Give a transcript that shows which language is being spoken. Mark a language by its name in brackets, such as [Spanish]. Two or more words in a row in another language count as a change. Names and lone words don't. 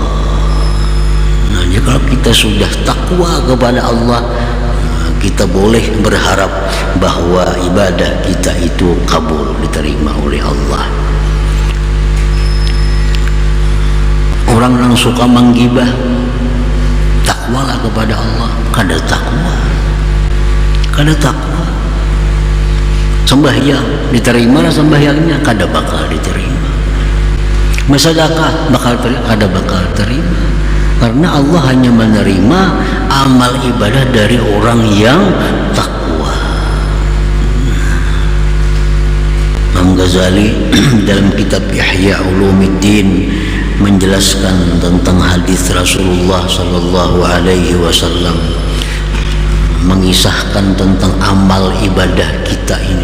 [Indonesian] Nah, jadi kalau kita sudah takwa kepada Allah, kita boleh berharap bahwa ibadah kita itu kabul, diterima oleh Allah. Orang yang suka menggibah, takwalah kepada Allah, [Banjar] kada takwa, kada takwa. [Indonesian] Sembahyang, diterima sembahyangnya, [Banjar] kada bakal diterima. [Indonesian] Bersedekah, [Banjar] kada bakal terima, [Indonesian] karena Allah hanya menerima amal ibadah dari orang yang takwa. Imam Ghazali dalam kitab Ihya Ulumuddin menjelaskan tentang hadis Rasulullah [Arabic] sallallahu alaihi wasallam, [Indonesian] mengisahkan tentang amal ibadah kita ini.